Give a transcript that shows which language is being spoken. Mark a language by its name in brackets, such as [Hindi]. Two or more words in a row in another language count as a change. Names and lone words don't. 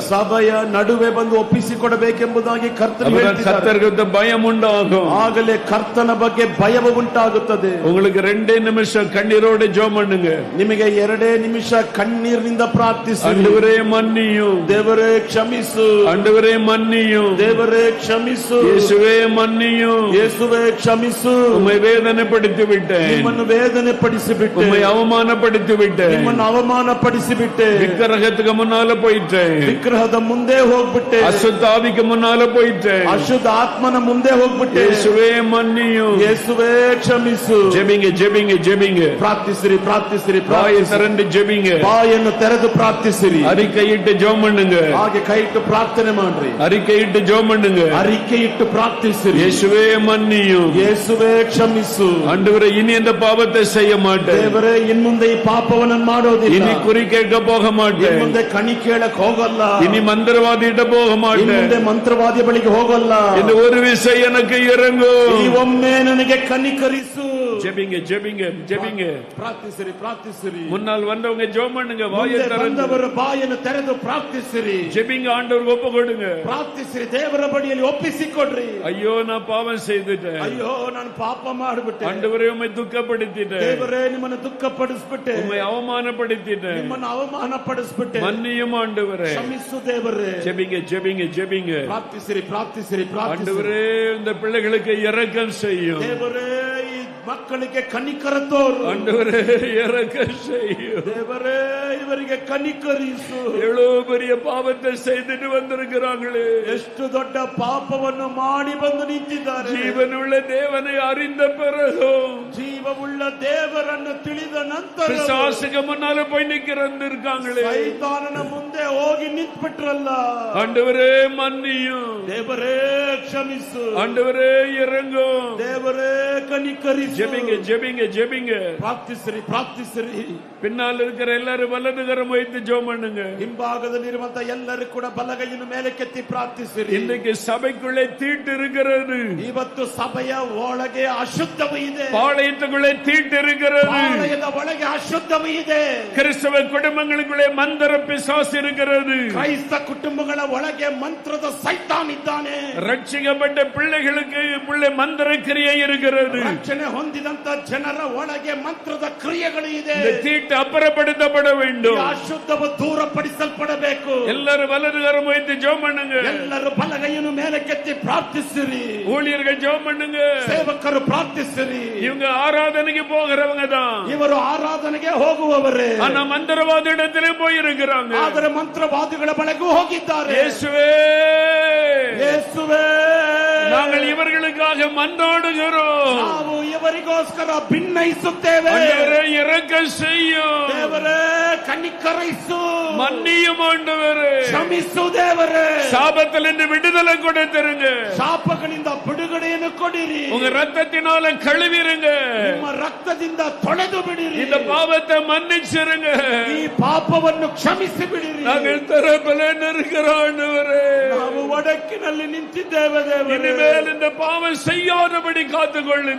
[Kannada] ಸಭೆಯ ನಡುವೆ ಬಂದು ಒಪ್ಪಿಸಿಕೊಡಬೇಕೆಂಬುದಾಗಿ ಕರ್ತನು ಹೇಳ್ತಿದ್ದಾರೆ. [Tamil] கர்த்தருக்கு பயம் உண்டாகும், [Kannada] ಆಗಲೇ ಕರ್ತನ ಬಗ್ಗೆ ಭಯವು ಉಂಟಾಗುತ್ತದೆ. [Tamil] உங்களுக்கு 2 நிமிஷம் கண்ணீரோடு ஜெபம் பண்ணுங்க. [Kannada] ನಿಮಗೆ 2 ನಿಮಿಷ ಕಣ್ಣೀರಿನಿಂದ ಪ್ರಾರ್ಥಿಸಿ. [Tamil] ஆண்டவரே மன்னியும், [Kannada] ದೇವರೇ ಕ್ಷಮಿಸು. [Tamil] ஆண்டவரே மன்னியும், மன்னியும், [Kannada] ದೇವರೇ ಕ್ಷಮಿಸು, [Tamil] இயேசுவே மன்னியும். [Kannada] ಯೇಸುವೆ ಕ್ಷಮಿಸು, [Tamil] உம்மை வேதனைப்படுத்தி விட்டேன், [Kannada] ನಿಮ್ಮನ್ನು ವೇದನೆ ಪಡಿಸಿಬಿಟ್ಟೆ, [Tamil] உம்மை அவமானப்படுத்தி விட்டேன், [Kannada] ನಿಮ್ಮನ್ನು ಅವಮಾನ ಪಡಿಸಿಬಿಟ್ಟೆ, [Tamil] விக்கிரகத்துக்கு முன்னால போயிட்டேன், [Kannada] ವಿಗ್ರಹದ ಮುಂದೆ ಹೋಗ್ಬಿಟ್ಟೆ, [Tamil] அசுத்தாவிக்கு முன்னால போயிட்டேன். [Kannada] ಅಶುದ್ಧ ಆತ್ಮನ ಮುಂದೆ ಹೋಗ್ಬಿಟ್ಟೆ. [Tamil] இயேசுவே மன்னியும். [Kannada] ಯೇಸುವೆ ಕ್ಷಮಿಸು. [Tamil] ஜெபிங்க ஜெபிங்க ஜெபிங்க, [Kannada] ಪ್ರಾರ್ಥಿಸಿರಿ ಪ್ರಾರ್ಥಿಸಿರಿ [Tamil] வாயை [Kannada] ಪ್ರಾರ್ಥಿಸಿರಿ. [Tamil] திறந்து ஜெபிங்க, [Kannada] ಬಾಯನ್ನು ತೆರೆದು ಪ್ರಾರ್ಥಿಸಿರಿ. [Tamil] அறிக்கையிட்டு ஜெபம் பண்ணுங்க, [Kannada] ಹಾಗೆ ಕೈ ಇಟ್ಟು ಪ್ರಾರ್ಥನೆ ಮಾಡ್ರಿ. [Tamil] அறிக்கையிட்டு ஜெபம் பண்ணுங்க. [Kannada] ಅರಿಕೆ ಇಟ್ಟು ಪ್ರಾರ್ಥಿಸಿರಿ. [Tamil] இயேசுவே மன்னியும். [Kannada] ಯೇಸುವೆ ಕ್ಷಮಿಸು. [Tamil] ஆண்டவரೇ, இனி இந்த பாவத்தை செய்ய மாட்டேன், [Kannada] ದೇವರೇ ಇನ್ಮುಂದೆ ಈ ಪಾಪವನ್ನು ಮಾಡೋದಿಲ್ಲ. [Tamil] இனி குறி கேட்க போக மாட்டேன், [Kannada] ಇನ್ಮುಂದೆ ಕಣಿ ಕೇಳಕ್ ಹೋಗಲ್ಲ. [Tamil] இனி மந்திரவாதிகிட்ட போக மாட்டேன், [Kannada] ಇನ್ಮುಂದೆ ಮಂತ್ರವಾದಿಯ ಬಳಿಗೆ ಹೋಗಲ್ಲ. [Tamil] இந்த ஒரு விஷயம் எனக்கு இறங்கும். [Kannada] ಈ ಒಮ್ಮೆ ನನಗೆ ಕನಿಕರಿಸು. [Tamil] ஜெபிங்க ஜெபிங்க ஜெபிங்க. [Kannada] ಪ್ರಾರ್ಥಿಸಿರಿ ಪ್ರಾರ್ಥಿಸಿರಿ. [Tamil] முன்னால் வந்தவங்க ஜெபம் பண்ணுங்க, வாயை [Kannada] ಮುಂದೆ [Tamil] திறந்து [Kannada] ಬಂದವರು ಬಾಯನ್ನು ತೆರೆದು ಪ್ರಾರ್ಥಿಸಿರಿ. [Tamil] ஜெபிங்க, ஆண்டவருக்கு ஒப்பு கொடுங்க. [Kannada] ಪ್ರಾರ್ಥಿಸಿರಿ, ದೇವರ ಬಳಿಯಲ್ಲಿ ಒಪ್ಪಿಸಿಕೊಡ್ರಿ. [Tamil] ஐயோ, நான் பாவம் செய்துட்டேன், [Kannada] ಅಯ್ಯೋ ನಾನು ಪಾಪ ಮಾಡಿಬಿಟ್ಟೆ, [Tamil] ஆண்டவரே உம்மை துக்கப்படுத்திட்டேன், [Kannada] ದೇವರೇ ನಿಮ್ಮನ್ನು ದುಃಖಪಡಿಸ್ಬಿಟ್ಟೆ, [Tamil] உம்மை அவமானப்படுத்திட்டேன், [Kannada] ನಿಮ್ಮನ್ನು ಅವಮಾನ ಪಡಿಸ್ಬಿಟ್ಟೆ. [Tamil] மன்னியும் ஆண்டவரே. [Kannada] ಕ್ಷಮಿಸು ದೇವರೇ. [Tamil] ஜெபிங்க ஜெபிங்க ஜெபிங்க. [Kannada] ಪ್ರಾರ್ಥಿಸಿರಿ ಪ್ರಾರ್ಥಿಸಿರಿ ಪ್ರಾರ್ಥಿಸಿರಿ. [Tamil] ஆண்டவரே, இந்த பிள்ளைகளுக்கு இரக்கம் செய்யும். [Kannada] ದೇವರೇ ಈ ಮಕ್ಕಳಿಗೆ ಕನಿಕರ ತೋರು. [Tamil] ஆண்டவரே, இரக்கம் செய்யும். [Kannada] ದೇವರೇ ಇವರಿಗೆ ಕನಿಕರಿಸು. [Tamil] எவ்வளவு பெரிய பாவத்தை செய்துட்டு வந்திருக்கிறாங்களே, [Kannada] ಎಷ್ಟು ದೊಡ್ಡ ಪಾಪವನ್ನು ಮಾಡಿ ಬಂದು ನಿಂತಿದ್ದಾರೆ. [Tamil] ஜீவனுள்ள தேவனை அறிந்த பிறகும் [Kannada] ಜೀವವುಳ್ಳ ದೇವರನ್ನು ತಿಳಿದ ನಂತರ [Tamil] பிசாசுக்கு முன்னால போய் நிக்கிறந்திருக்காங்களே, [Kannada] ಸೈತಾನನ ಮುಂದೆ ಹೋಗಿ ನಿಂತ್ಬಿಟ್ರಲ್ಲ. [Tamil] ஆண்டவரே மன்னியும், [Kannada] ದೇವರೇ ಕ್ಷಮಿಸು, [Tamil] ஆண்டவரே இறங்கும். [Kannada] ದೇವರೇ ಕನಿಕರಿಸು. [Tamil] ஜெபிங்க ஜெபிங்க ஜெபிங்க. [Kannada] ಪ್ರಾರ್ಥಿಸಿರಿ ಪ್ರಾರ್ಥಿಸಿರಿ. [Tamil] பின்னால் இருக்கிற எல்லாரும் வலது கரம் வைத்து ஜெபம் பண்ணுங்க. [Kannada] ಹಿಂಭಾಗದಲ್ಲಿರುವಂತ ಎಲ್ಲರೂ ಕೂಡ ಬಲಗೈಯನ್ನು ಮೇಲಕ್ಕೆತ್ತಿ ಪ್ರಾರ್ಥಿಸಿರಿ. [Tamil] இன்றைக்கு சபைக்குள்ளே தீட்டு இருக்கிறது, [Kannada] ಇವತ್ತು ಸಭೆಯ ಒಳಗೆ ಅಶುದ್ಧವು ಇದೆ, [Tamil] பாளையத்துக்குள்ளே தீட்டு இருக்கிறது, [Kannada] ಪಾಳೆಯದ ಒಳಗೆ ಅಶುದ್ಧವು ಇದೆ, [Tamil] கிறிஸ்தவ குடும்பங்களுக்குள்ளே மந்திர பிசாசு இருக்கிறது, [Kannada] ಕ್ರೈಸ್ತ ಕುಟುಂಬಗಳ ಒಳಗೆ ಮಂತ್ರದ ಸೈತಾನ್ ಇದ್ದಾನೆ, [Tamil] ரட்சிக்கப்பட்ட பிள்ளைகளுக்கு பிள்ளை மந்திர கிரியை இருக்கிறது. [Kannada] ರಕ್ಷಣೆ ಹೊಂದಿದಂತ ಜನರ ಒಳಗೆ ಮಂತ್ರದ ಕ್ರಿಯೆಗಳು ಇದೆ. [Tamil] இந்த தீட்டு அப்புறப்படுத்தப்பட வேண்டும். [Kannada] ಅಶುದ್ಧವು ದೂರಪಡಿಸಲ್ಪಡಬೇಕು. [Tamil] எல்லாரும் வலது கரம் வைத்து ஜெபம் பண்ணுங்க. [Kannada] ಎಲ್ಲರೂ ಬಲಗೈಯನ್ನು ಮೇಲಕ್ಕೆತ್ತಿ ಪ್ರಾರ್ಥಿಸಿರಿ. [Tamil] ஊழியர்கள் ஜெபம் பண்ணுங்க. [Kannada] ಸೇವಕರು ಪ್ರಾರ್ಥಿಸಿರಿ. [Tamil] இவங்க ஆராதனைக்கு போகிறவங்க தான், [Kannada] ಇವರು ಆರಾಧನೆಗೆ ಹೋಗುವವರೇ, [Tamil] ஆனா மந்திரவாத இடத்திலே போயிருக்கிறாங்க. [Kannada] ಆದರೆ ಮಂತ್ರವಾದಿಗಳ ಬಳಿಗೂ ಹೋಗಿದ್ದಾರೆ. [Tamil] இயேசுவே, [Kannada] ಯೇಸುವೇ, [Tamil] நாங்கள் இவர்களுக்காக மன்றாடுகிறோம். [Kannada] ನಾವು ಇವರಿಗೋಸ್ಕರ ಭಿನ್ನಯಿಸುತ್ತೇವೆ. [Tamil] ஆண்டவரே, இரக்கம் செய்யும், [Kannada] ದೇವರೇ ಕನಿಕರಿಸು, [Tamil] மன்னியும் ஆண்டவரே. [Kannada] ಕ್ಷಮಿಸು ದೇವರೇ. [Tamil] சாபத்திலிருந்து விடுதலை கொடுத்துருங்க, [Kannada] ಶಾಪಗಳಿಂದ ಬಿಡುಗಡೆಯನ್ನು ಕೊಡಿರಿ. [Tamil] உங்க ரத்தத்தினால கழுவிருங்க, [Kannada] ನಿಮ್ಮ ರಕ್ತದಿಂದ ತೊಳೆದು ಬಿಡಿರಿ. [Tamil] இந்த பாவத்தை மன்னிச்சிருங்க. [Kannada] ಈ ಪಾಪವನ್ನು ಕ್ಷಮಿಸಿ ಬಿಡಿರಿ. [Tamil] நாங்கள் தரப்பல இருக்கிற ஆண்டவரே, [Kannada] ನಾವು ಒಡಕಿನಲ್ಲಿ ನಿಂತಿದ್ದೇವೆ ದೇವರೇ. [Tamil] இனிமேல் இந்த பாவம் செய்யாதபடி காத்துக்கொள்ளுங்க.